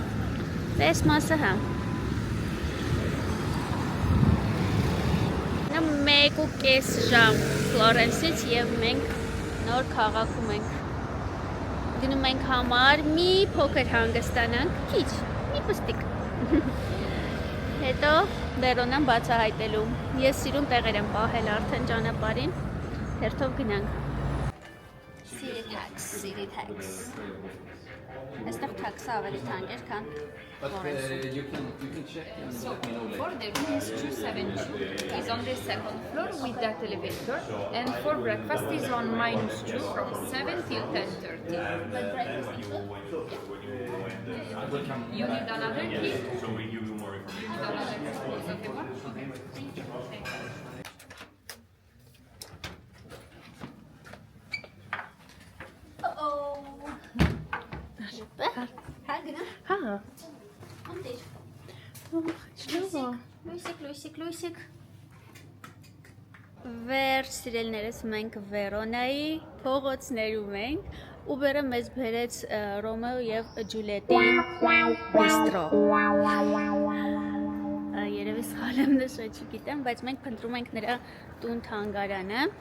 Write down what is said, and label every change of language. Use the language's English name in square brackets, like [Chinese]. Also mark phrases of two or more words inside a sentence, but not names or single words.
[Armenian] Այս մասը հա։ 1.5 ժամ Ֆլորենսից եւ մենք նոր քաղաքում ենք։ Գնում ենք համար մի փոքր հանգստանանք, քիչ, մի պստիկ։ Հետո Վերոնան բացահայտելու։ Ես սիրում տեղեր եմ պահել արդեն ճանապարհին։ Հերթով գնանք։ [English] City tax, city tax։ [Armenian] Այստեղ tax-ը ավելի թանկ էր, քան Florence-ում։ [English] You can check and let me know later. For the room is 272 is on the second floor with that elevator, and for breakfast is on -2 from 7 till 10:30. You need another key? So we give you more information. You need another key. Is okay one? Okay. [Armenian] Հա։ Լույսիկ։ Վերջ սիրելիներս մենք Վերոնայի փողոցներում ենք, Uber-ը մեզ բերեց Ռոմեո եւ Ջուլիետի բիստրո։ Երևի սխալ եմ նշել, չգիտեմ, բայց մենք փնտրում ենք նրա տուն թանգարանը։